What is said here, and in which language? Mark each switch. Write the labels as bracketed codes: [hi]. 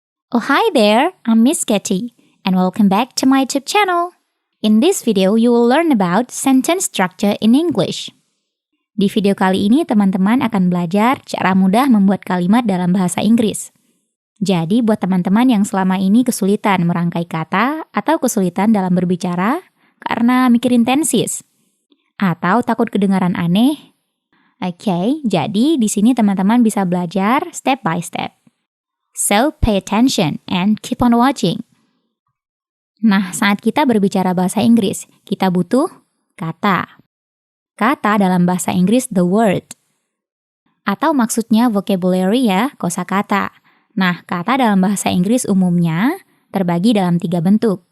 [en] Oh hi there, I'm Miss Katie and welcome back to my YouTube channel. In this video, you will learn about sentence structure in English. [id] Di video kali ini, teman-teman akan belajar cara mudah membuat kalimat dalam bahasa Inggris. Jadi, buat teman-teman yang selama ini kesulitan merangkai kata atau kesulitan dalam berbicara karena mikirin tenses, atau takut kedengaran aneh, oke, jadi di sini teman-teman bisa belajar [en] step by step. So, pay attention and keep on watching. [id] Nah, saat kita berbicara bahasa Inggris, kita butuh kata. Kata dalam bahasa Inggris [en] the word. [id] Atau maksudnya vocabulary ya, kosakata. Nah, kata dalam bahasa Inggris umumnya terbagi dalam 3 bentuk.